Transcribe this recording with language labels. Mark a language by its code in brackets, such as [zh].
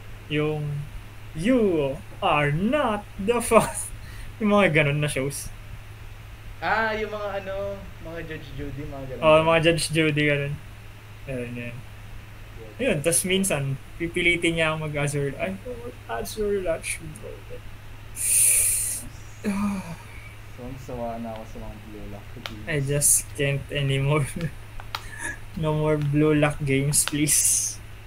[tl] Yung You are not the first. Yung mga ganun na shows. Yung mga mga Judge Judy, mga ganun. Oh, mga Judge Judy ganun. Yan. Ayun, tas minsan, pipilitin niya ang mag-Azur. Ay, Azur Latch, bro. Sawa na ako sa mga Blue Lock. [en] I just can't anymore. No more Blue Lock games, please.